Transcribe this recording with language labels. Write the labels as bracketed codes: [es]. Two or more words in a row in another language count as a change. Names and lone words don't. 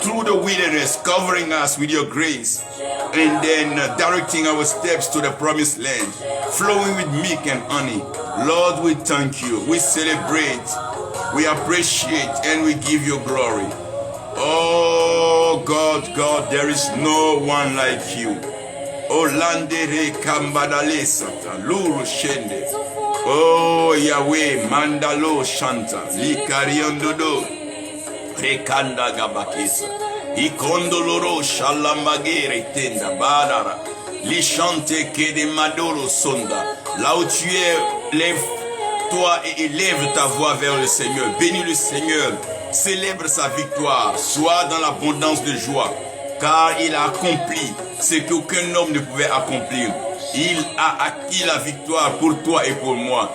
[en] through the wilderness, covering us with your grace, and then directing our steps to the promised land, flowing with milk and honey. Lord, we thank you, we celebrate, we appreciate, and we give you glory. Oh God, God, there is no one like you. Olandere kambadale sata, luru shende. Oh Yahweh, mandalo shanta, likariondodo, rekanda gabakisa, ikondoloro shalambagere tenda badara, lichante kede madoro sonda. [fr] Là où tu es, lève-toi et élève ta voix vers le Seigneur. Bénis le Seigneur, célèbre sa victoire, sois dans l'abondance de joie, car il a accompli ce qu'aucun homme ne pouvait accomplir. Il a acquis la victoire pour toi et pour moi.